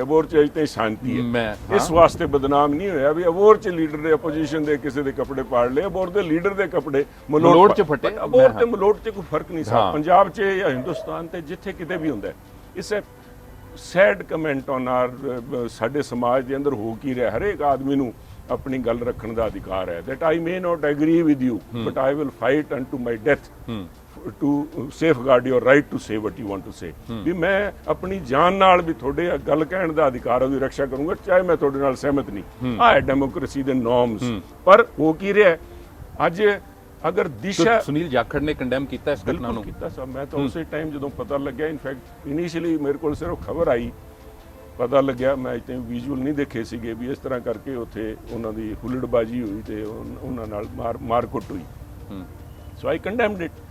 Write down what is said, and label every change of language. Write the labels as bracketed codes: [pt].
[pa] ਅਬੋਹਰ 'ਚ ਅਜੇ ਸ਼ਾਂਤੀ ਹੈ। ਇਸ ਵਾਸਤੇ ਬਦਨਾਮ ਨਹੀਂ ਹੋਇਆ ਵੀ ਅਬੋਹਰ 'ਚ ਲੀਡਰ ਦੇ ਆਪੋਜੀਸ਼ਨ ਦੇ ਕਿਸੇ ਦੇ ਕੱਪੜੇ ਪਾੜ ਲਏ। ਅਬੋਹਰ ਦੇ ਲੀਡਰ ਦੇ ਕੱਪੜੇ ਮਲੋਟ 'ਚ ਫਟੇ। ਅਬੋਹਰ ਤੇ ਮਲੋਟ 'ਚ ਕੋਈ ਫਰਕ ਨਹੀਂ ਸਰ, ਪੰਜਾਬ 'ਚ ਜਾਂ ਹਿੰਦੁਸਤਾਨ ਤੇ ਜਿੱਥੇ ਕਿਤੇ ਵੀ ਹੁੰਦਾ। [en] is sad comment on our [pa] ਸਾਡੇ ਸਮਾਜ ਦੇ ਅੰਦਰ ਹੋ ਕੀ ਰਿਹਾ। ਹਰੇਕ ਆਦਮੀ ਨੂੰ ਆਪਣੀ ਗੱਲ ਰੱਖਣ ਦਾ ਅਧਿਕਾਰ ਹੈ। [en] that I may not agree with you but I will fight unto my death to safeguard your right to say what you want to say। [pa] ਵੀ ਮੈਂ ਆਪਣੀ ਜਾਨ ਨਾਲ ਵੀ ਤੁਹਾਡੇ ਗੱਲ ਕਹਿਣ ਦਾ ਅਧਿਕਾਰ ਉਹਦੀ ਰੱਖਿਆ ਕਰੂੰਗਾ, ਚਾਹੇ ਮੈਂ ਤੁਹਾਡੇ ਨਾਲ ਸਹਿਮਤ ਨਹੀਂ। ਆਹ ਹੈ ਡੈਮੋਕ੍ਰੇਸੀ ਦੇ ਨੋਰਮਸ। ਪਰ ਹੋ ਕੀ ਰਿਹਾ ਅੱਜ? ਅਗਰ ਦਿਸ਼ਾ ਸੁਨੀਲ ਜਾਖੜ ਨੇ ਕੰਡੈਮ ਕੀਤਾ ਇਸ ਘਟਨਾ ਨੂੰ। ਕੀਤਾ ਸਰ, ਮੈਂ ਤਾਂ ਉਸੇ ਟਾਈਮ ਜਦੋਂ ਪਤਾ ਲੱਗਿਆ, ਇਨਫੈਕਟ ਇਨੀਸ਼ੀਅਲੀ ਮੇਰੇ ਕੋਲ ਸਿਰਫ ਖਬਰ ਆਈ, ਪਤਾ ਲੱਗਿਆ, ਮੈਂ ਇੱਥੇ ਵਿਜ਼ੂਅਲ ਨਹੀਂ ਦੇਖੇ ਸੀਗੇ ਵੀ ਇਸ ਤਰ੍ਹਾਂ ਕਰਕੇ ਉੱਥੇ ਉਹਨਾਂ ਦੀ ਹੁੱਲੜਬਾਜ਼ੀ ਹੋਈ ਤੇ ਉਹਨਾਂ ਨਾਲ ਮਾਰਕੁੱਟ ਹੋਈ। [en] So I condemned it.